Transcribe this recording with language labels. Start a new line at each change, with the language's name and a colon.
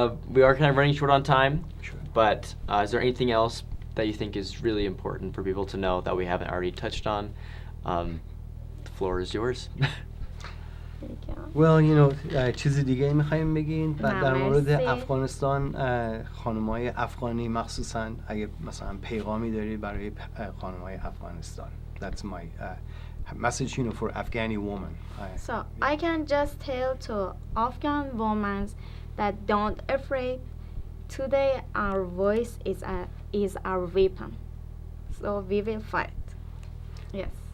English: We are kind of running short on time, Sure. but is there anything else that you think is really important for people to know that we haven't already touched on? The floor is yours.
Persian: Well, چیز دیگه می‌خوایم بگین بعد در مورد مرسی. افغانستان خانم‌های افغانی مخصوصاً اگه مثلا پیغامی داری برای خانم‌های افغانستان.
English: That's my message for Afghani women. So I can just tell to Afghan women that don't afraid. Today our voice is our weapon. So we will fight. Yes.